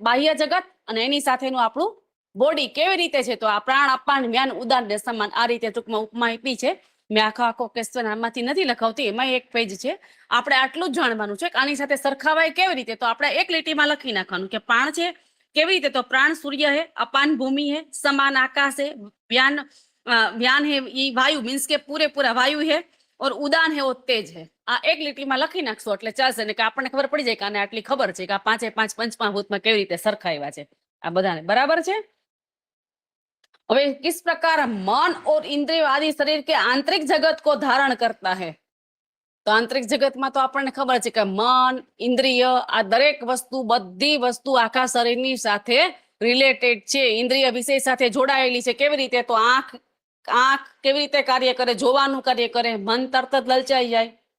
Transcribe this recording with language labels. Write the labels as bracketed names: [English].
[Gujarati] બાહ્ય જગત અને એની સાથેનું આપણું બોડી કેવી રીતે છે? તો આ પ્રાણ, અપાન, વ્યાન, ઉદાન ને સમાન આ રીતે ટૂંકમાં ઉપમા આપી છે. મેં આખો ક્વેશ્ચન આમાંથી નથી લખાવતી, એમાં એક પેજ છે. આપણે આટલું જ જાણવાનું છે કે આની સાથે સરખાવાય કેવી રીતે. તો આપણે એક લીટીમાં લખી નાખવાનું કે પ્રાણ છે કેવી રીતે? [Hindi] તો प्राण सूर्य है, अपान भूमि है, समान आकाश है, व्यान है ये वायु मीन्स के पूरे पूरा वायु है, और उदान है वो तेज है. [Gujarati] આ એક લીટીમાં લખી નાખશો એટલે ચાલશે ને, કે આપણને ખબર પડી જાય કે આને આટલી ખબર છે કે આ પાંચે પાંચ પંચમહાભૂતમાં કેવી રીતે સરખાવ્યા છે આ બધાને. બરાબર છે? [Hindi] હવે किस प्रकार मन और इंद्रियों आदि शरीर के आंतरिक जगत को धारण करता है? [Gujarati] તો આંતરિક જગતમાં તો આપણને ખબર છે કે મન, ઇન્દ્રિય આ દરેક વસ્તુ, બધી વસ્તુ આખા શરીરની સાથે રિલેટેડ છે, ઇન્દ્રિય વિષય સાથે જોડાયેલી છે. કેવી રીતે? તો આંખ કેવી રીતે કાર્ય કરે? જોવાનું કાર્ય કરે. મન તરત જ લલચાઈ જાય.